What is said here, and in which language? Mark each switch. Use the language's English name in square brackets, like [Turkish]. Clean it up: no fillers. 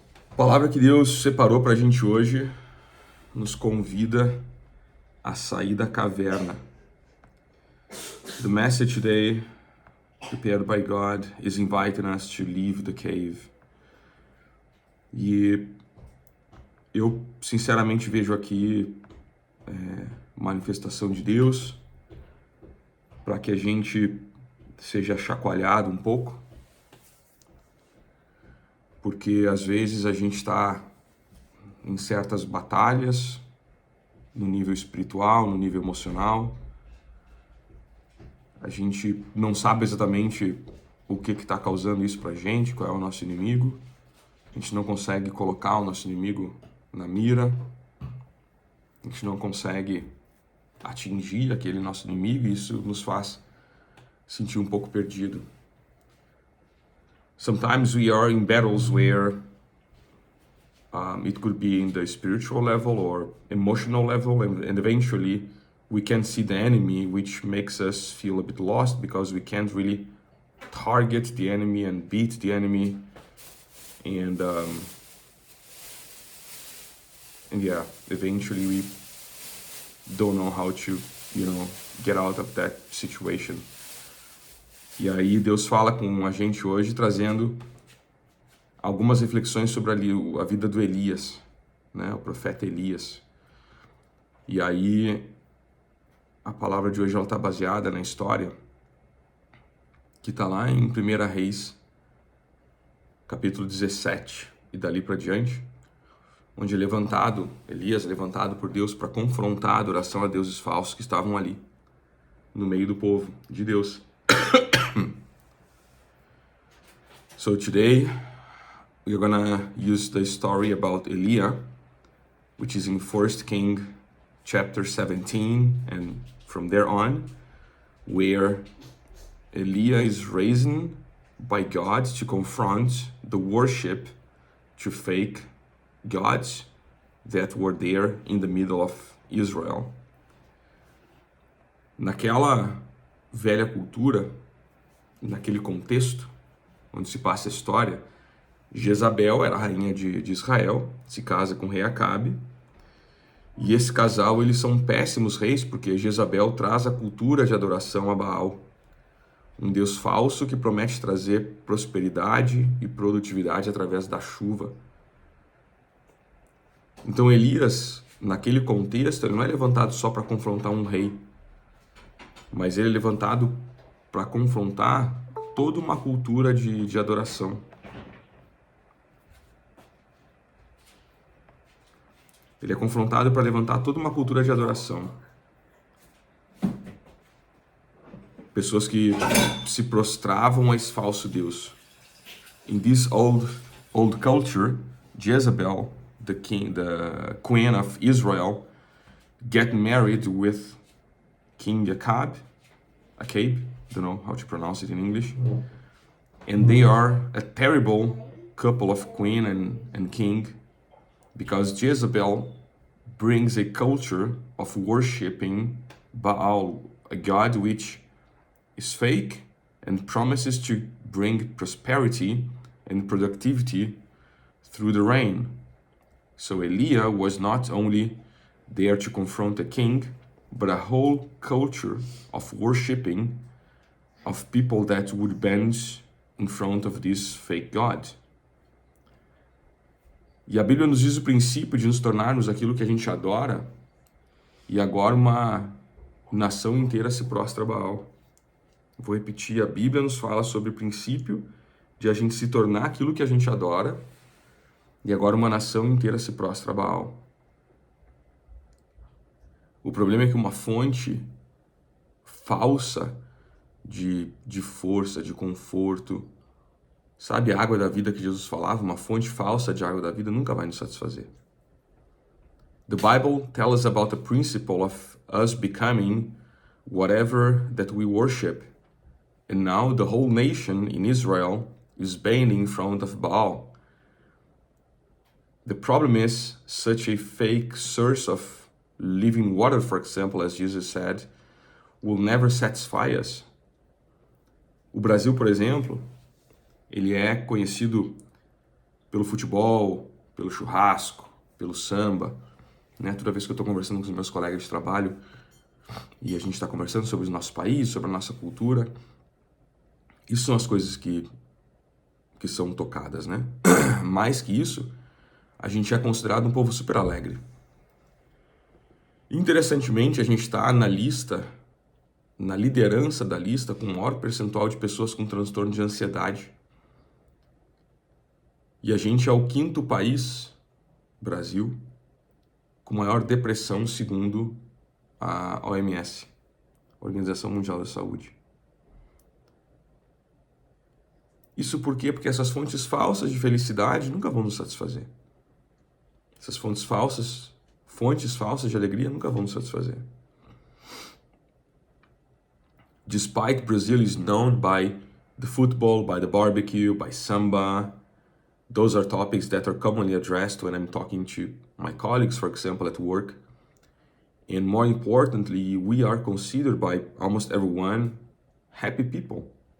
[Portuguese] A palavra que Deus separou para a gente hoje nos convida a sair da caverna. [English] The message today, prepared by God, is inviting us to leave the cave. [Portuguese] E eu, sinceramente, vejo aqui manifestação de Deus para que a gente seja chacoalhado um pouco, porque às vezes a gente está em certas batalhas, no nível espiritual, no nível emocional. A gente não sabe exatamente o que está causando isso pra gente, qual é o nosso inimigo. A gente não consegue colocar o nosso inimigo na mira. A gente não consegue atingir aquele nosso inimigo e isso nos faz sentir um pouco perdido. [English] Sometimes we are in battles where it could be in the spiritual level or emotional level, and eventually we can see the enemy, which makes us feel a bit lost because we can't really target the enemy and beat the enemy, and yeah, eventually we don't know how to, get out of that situation. [Portuguese] E aí Deus fala com a gente hoje, trazendo algumas reflexões sobre a vida do Elias, né? O profeta Elias. E aí a palavra de hoje está baseada na história que está lá em 1 Reis, capítulo 17, e dali para diante, onde Elias é levantado por Deus para confrontar a adoração a deuses falsos que estavam ali, no meio do povo de Deus. [English] So today, we're gonna use the story about Eliah, which is in 1 King chapter 17, and from there on, where Eliah is raised by God to confront the worship to fake gods that were there in the middle of Israel. [Portuguese] Naquela velha cultura, naquele contexto onde se passa a história, Jezabel era a rainha de Israel, se casa com o rei Acabe, e esse casal, eles são péssimos reis, porque Jezabel traz a cultura de adoração a Baal, um deus falso que promete trazer prosperidade e produtividade através da chuva. Então Elias, naquele contexto, ele não é levantado só para confrontar um rei, mas ele é levantado para confrontar toda uma cultura de adoração. Ele é confrontado para levantar toda uma cultura de adoração. Pessoas que se prostravam a esse falso Deus. [English] In this old culture, Jezebel, the queen of Israel, get married with King Acabe, don't know how to pronounce it in English, and they are a terrible couple of queen and king, because Jezebel brings a culture of worshipping Baal, a god which is fake and promises to bring prosperity and productivity through the rain. So Eliah was not only there to confront a king, but a whole culture of worshipping of people that would bend in front of this fake god. [Portuguese] E a Bíblia nos diz o princípio de nos tornarmos aquilo que a gente adora, e agora uma nação inteira se prostra a Baal. Vou repetir, a Bíblia nos fala sobre o princípio de a gente se tornar aquilo que a gente adora, e agora uma nação inteira se prostra a Baal. O problema é que uma fonte falsa de força, de conforto, sabe, a água da vida que Jesus falava, uma fonte falsa de água da vida nunca vai nos satisfazer. [English] The Bible tells us about the principle of us becoming whatever that we worship. And now the whole nation in Israel is bending in front of Baal. The problem is such a fake source of living water, for example, as Jesus said, will never satisfy us. [Portuguese] O Brasil, por exemplo, Ele é conhecido pelo futebol, pelo churrasco, pelo samba, né? Toda vez que eu estou conversando com os meus colegas de trabalho e a gente está conversando sobre o nosso país, sobre a nossa cultura, isso são as coisas que são tocadas, né? Mais que isso, a gente é considerado um povo super alegre. Interessantemente, a gente está na liderança da lista com o maior percentual de pessoas com transtorno de ansiedade. E a gente é o 5º país, Brasil, com maior depressão segundo a OMS, Organização Mundial da Saúde. Isso por quê? Porque essas fontes falsas de felicidade nunca vão nos satisfazer. Essas fontes falsas de alegria nunca vão nos satisfazer. [English] Despite Brazil is known by the football, by the barbecue, by samba, those are topics that are commonly addressed when I'm talking to my colleagues, for example, at work. And more importantly, we are considered by almost everyone happy people.